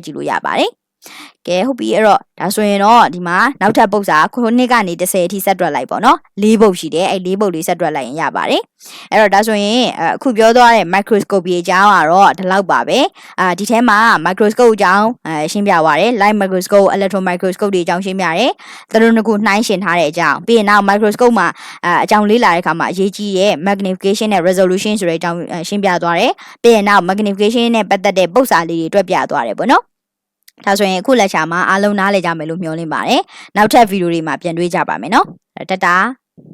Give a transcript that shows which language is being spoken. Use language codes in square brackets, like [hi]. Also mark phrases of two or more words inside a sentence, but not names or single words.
[my] ကြည့်လို့ရပါတယ်ကဲဟုတ်ပြီအဲ့တော့ဒါဆိုရင်တော့ဒီမှာနောက်ထပ်ပု္ပ္ပစာခုနှစ်ကနေ10အထိဆက်တွက်လိုက်ပေါ့နော်၄ပု္ပ္ပရှိ တယ်အဲ့၄ပု္ပ္ပလေးဆက်တွက်လိုက်ရင်ရပါတယ်အဲ့တော့ဒါဆိုရင်အခုပြောသွားတဲ့ microscopy အကြောင်းကတော့ဒီလောက်ပါပဲဒီထဲမှာ microscope အကြောင်းရှင်းပြသွားတယ် [en] light microscope electron microscope [my] တွေအကြောင်းရှင်းပြတယ်သူတို့နှစ်ခုနှိုင်းယှဉ်ထားတဲ့အကြောင်းပြီးရင်နောက် microscope မှာအကြောင်းလေ့လာတဲ့အခါမှာအရေးကြီးရဲ့ magnification နဲ့ resolution ဆိုတဲ့အကြောင်းရှင်းပြသွားတယ်ပြီးရင်နောက် magnification နဲ့ပတ်သက်တဲ့ပု္ပ္ပစာလေးတွေတွက်ပြသွားတယ်ပေါ့နော်ဒါဆိုရင်အခုလက်ချာမှာအားလုံးနားလည်ကြမယ်လို့မျှော်လင့်ပါတယ်နောက်ထပ်ဗီဒီယိုတွေမှာပြန်တွေ့ကြပါမယ်နော်တတာ